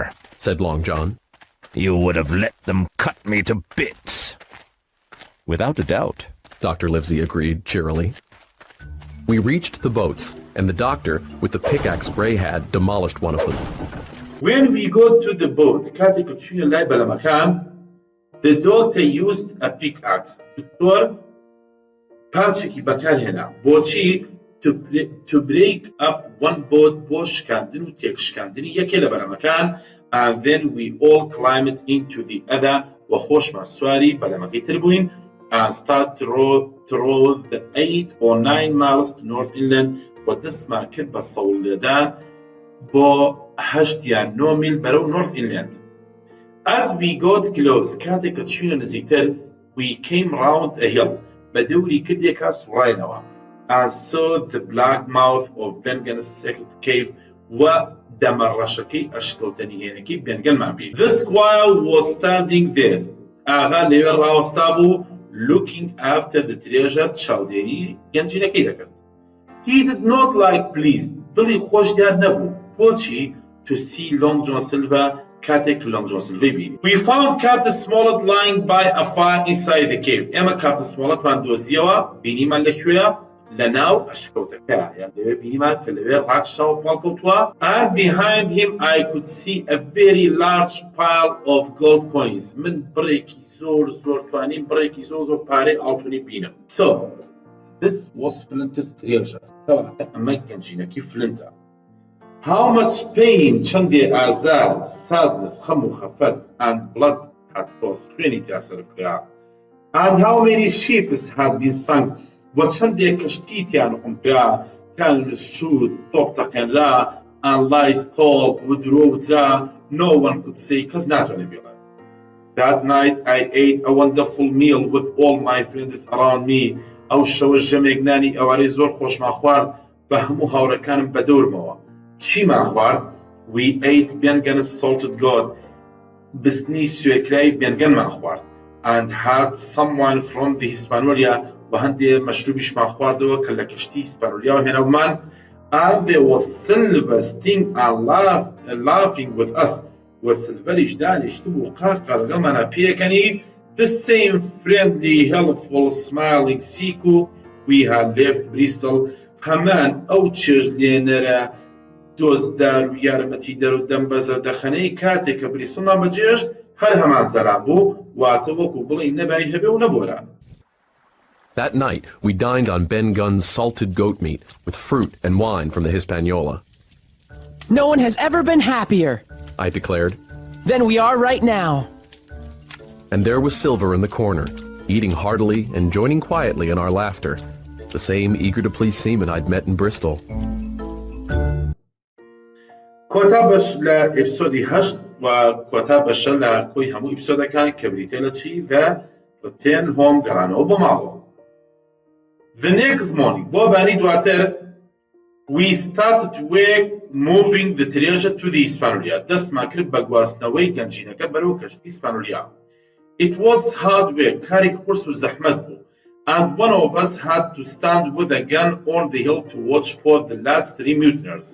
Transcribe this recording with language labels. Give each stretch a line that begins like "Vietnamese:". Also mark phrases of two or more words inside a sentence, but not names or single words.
English: said Long John. You would have let them cut me to bits. Without a doubt, Dr. Livesey agreed cheerily. We reached the boats, and the doctor, with the pickaxe Gray had, demolished one of them. When we got to the boat,
Central Kurdish: کاتێک کە چووینە لای بەلەمەکان
English: the doctor used a pickaxe.
Central Kurdish: دکتۆر پاچێکی بەکارهێنا بۆچی
English: to break up one boat
Central Kurdish: بۆ شکاندن و تێکشکاندنی یەکێ لە بەلەمەکان
English: and then we all climbed into the other
Central Kurdish: و خۆشمان سواری بەلەمەکەی تر بووین
English: and start to row the 8 or 9 miles to North Inland
Central Kurdish: و دەستمان کرد بە سەوڵێدان بۆ 8 یان 9 میل بەرەو North Inland.
English: As we got close,
Central Kurdish: کاتێک کە چوینە نزیکتر
English: we came round a hill
Central Kurdish: بە دەوری کردێکا سوڕاینەوە
English: and saw the black mouth of Bengan's secret cave
Central Kurdish: و دەمەڕەشەکەی ئەشکەوتە نهێنەکەی بێنگەنمان بین.
English: The squire was standing there.
Central Kurdish: ئاغا لەوێ ڕاوەستا بوو
English: looking after the treasure
Central Kurdish: چاودێری گەنجینەکەی دەکرد.
English: He did not like pleased.
Central Kurdish: دڵی خۆش دیار نەبوو. بۆچی
English: to see
Central Kurdish: Long John Silver کاتێک Long John Silver بینی.
English: We found Captain Smollett lying by a fire inside the cave.
Central Kurdish: ئێمە Captain Smollettمان دۆزیەوە بینیمان لەکوێیە لەناو ئەشکەوتەکە یان لەوێ بینیمان کە لەوێ ڕاکشاوە پاڵکەوتووە
English: and behind him I could see a very large pile of gold coins.
Central Kurdish: من بڕێکی زۆر توانیم بڕێکی زۆر پارەی ئاڵتونی بینم.
English: So this was Flint's treasure.
Central Kurdish: کەواتە ئەمە گەنجینەکەی فلنتە.
English: How much pain
Central Kurdish: چەندێ ئازار
English: sadness
Central Kurdish: خەم و خەفەت
English: and blood had caused
Central Kurdish: خوێنی تا سەرکرا
English: and how many ships had been sunk
Central Kurdish: بۆ چەندێک کەشتی تیان قمکرا کان سوود تۆپ تەقێنرا
English: and lies told
Central Kurdish: و درۆ وترا
English: no one could say
Central Kurdish: کەس ناتوانێ بێڵێ.
English: That night I ate a wonderful meal with all my friends around me.
Central Kurdish: ئەو شەوە ژەمێک نانی ئەوارەی زۆر خۆشمان خوارد بە هەموو هاوڕەکانم بەدەورمەوە. چیمان خوارد؟
English: We ate Bengan's salted goat.
Central Kurdish: بستنی سوێکرای بێنگەنمان خوارد
English: and had someone from the Hispaniola
Central Kurdish: و هەندێ مەشروبیشمان خواردەوە کە لە کەشتی هیسپانۆلیاوە هێناومان
English: and there was Silver sting and laughing with us
Central Kurdish: وە سلڤەریش دانیشت بوو قاقا لەگەڵمانە پێکەنی
English: the same friendly, helpful, smiling Siku we had left Bristol
Central Kurdish: هەمان ئەو چێژلێنەرە دۆزدار و یارمەتیدەر و دەمبەزە دەخەنەی کاتێک کە بریسڵمان بەجێشت هەر هەمان زەران بوو واتە وەکو بڵێ نەبای هەبێ و نەبۆران.
English: That night, we dined on Ben Gunn's salted goat meat with fruit and wine from the Hispaniola. No one has ever been happier, I declared. than we are right now. And there was Silver in the corner, eating heartily and joining quietly in our laughter, the same eager-to-please seaman I'd met in Bristol.
Central Kurdish: کۆتا بەش لە ئێپیسۆدی هەشت و کۆتا بەشە لە کۆی هەموو ئێپیسۆدەکان کە بریتێ لە چی لە ڕتێن هۆم گەڕانەوە بۆ ماڵەوە.
English: The next morning,
Central Kurdish: بۆ بانی دواتر
English: we started work moving the treasure to the Hispaniola.
Central Kurdish: دەستمان کرد بە گواستنەوەی گەنجینەکە بەرەو کەشتی ئیسپانۆلیا.
English: It was hard work,
Central Kurdish: کارێکی قورس و زەحمەت بوو.
English: And one of us had to stand with a gun on the hill to watch for the last 3 mutineers.